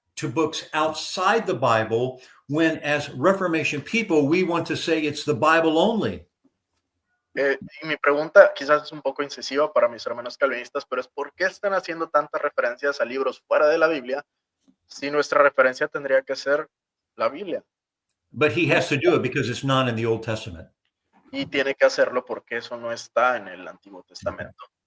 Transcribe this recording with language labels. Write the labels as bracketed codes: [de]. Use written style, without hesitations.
[en] to books outside the Bible when, as Reformation people, we want to say it's the Bible only? [es] Y mi pregunta quizás es un poco incisiva para mis hermanos calvinistas, pero es ¿por qué están haciendo tantas referencias a libros fuera de la Biblia si nuestra referencia tendría que ser la Biblia? [en] But he has to do it because it's not in the Old Testament. [es] Y tiene que hacerlo porque eso no está en el Antiguo Testamento.